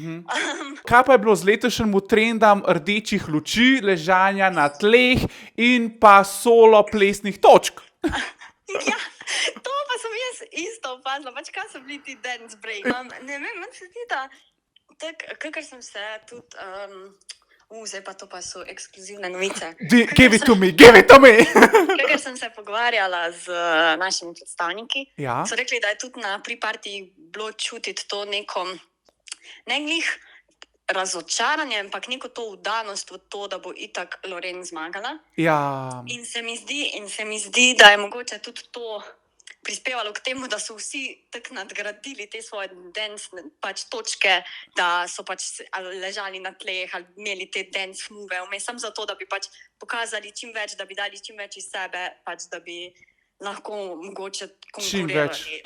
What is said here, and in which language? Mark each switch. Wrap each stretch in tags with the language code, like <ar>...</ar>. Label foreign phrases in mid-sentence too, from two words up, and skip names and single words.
<sl>Kaj pa je bilo z letošnjim trendom rdečih luči, ležanja na tleh in pa solo plesnih točk? Ja, to pa sem jaz isto opazila, pač kaj so bili ti</sl> <en>dance break.</en> <sl>Ne vem, meni se zdi, da kakor sem se tudi, zdaj pa to pa so ekskluzivne novice.</sl> <en>Give it to me, give it to me!</en> <sl>Kakor sem se pogovarjala z našimi predstavniki, Ja. so rekli, da je tudi na pre-party bilo čutiti to neko, ne glih razočaranje, ampak neko to vdanost v to, da bo itak Loren zmagala. Ja. In se mi zdi, da je mogoče tudi to prispevalo k temu, da so vsi tako nadgradili te svoje dance pač točke, da so pač ali ležali na tleh ali imeli te</sl> <en>dance move,</en> <sl>vmes samo zato, da bi pač pokazali čim več, da bi dali čim več iz sebe, pač da bi lahko mogoče konkurirali.</sl>